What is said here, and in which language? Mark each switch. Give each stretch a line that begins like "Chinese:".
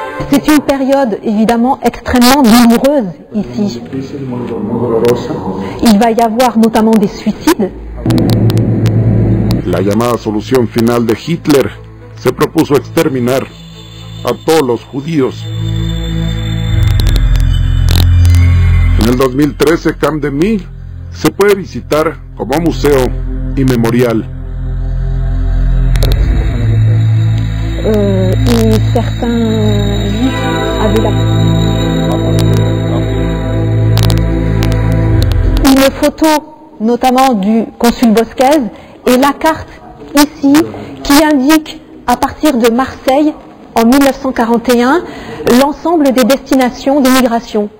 French: C'est une période évidemment extrêmement douloureuse ici. Il va y avoir notamment des suicides.
Spanish: La llamada solución final de Hitler se propuso exterminar a todos los judíos. En el 2013, Camp de Mille se puede visitar como museo y memorial.
French: Et certains juifs avaient une photo notamment du consul Bosquez et la carte ici qui indique à partir de Marseille en 1941 l'ensemble des destinations d'émigration.